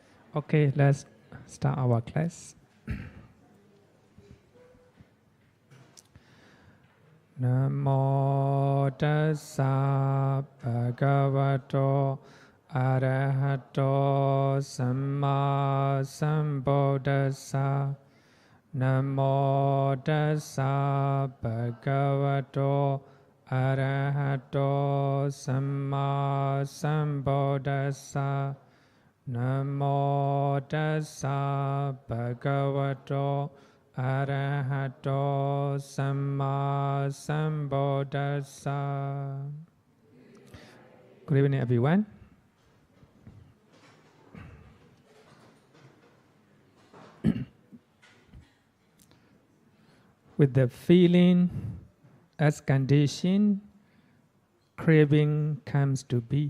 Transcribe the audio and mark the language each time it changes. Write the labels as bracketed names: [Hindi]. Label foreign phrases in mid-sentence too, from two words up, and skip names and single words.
[English] Okay, let's start our class. [Pali] Namo tassa bhagavato arahato samma sambuddhassa. Namo tassa bhagavato arahato samma sambuddhassa. Namo tassa bhagavato arahato samma sambuddhassa. [English] Good evening, everyone. With the feeling as condition, craving comes to be.